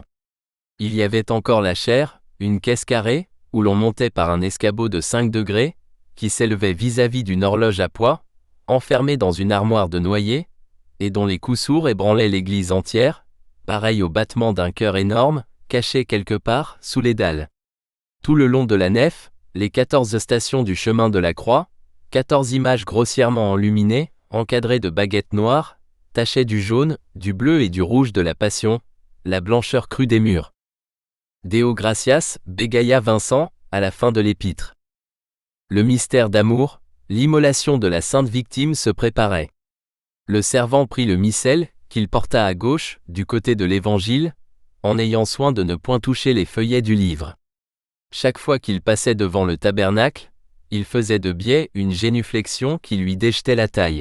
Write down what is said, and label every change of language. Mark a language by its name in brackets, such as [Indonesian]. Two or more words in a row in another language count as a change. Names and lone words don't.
[French] Il y avait encore la chair, une caisse carrée, où l'on montait par un escabeau de 5 degrés, qui s'élevait vis-à-vis d'une horloge à poids, enfermée dans une armoire de noyer, et dont les coups sourds ébranlaient l'église entière, pareil au battement d'un cœur énorme, caché quelque part, sous les dalles. Tout le long de la nef, les 14 stations du chemin de la croix, 14 images grossièrement enluminées, encadrées de baguettes noires, tachaient du jaune, du bleu et du rouge de la Passion, la blancheur crue des murs. [Latin] Deo gratias, [French] bégaya Vincent, à la fin de l'épître. Le mystère d'amour, L'immolation de la sainte victime se préparait. Le servant prit le missel, qu'il porta à gauche, du côté de l'Évangile, en ayant soin de ne point toucher les feuillets du livre. Chaque fois qu'il passait devant le tabernacle, il faisait de biais une génuflexion qui lui déjetait la taille.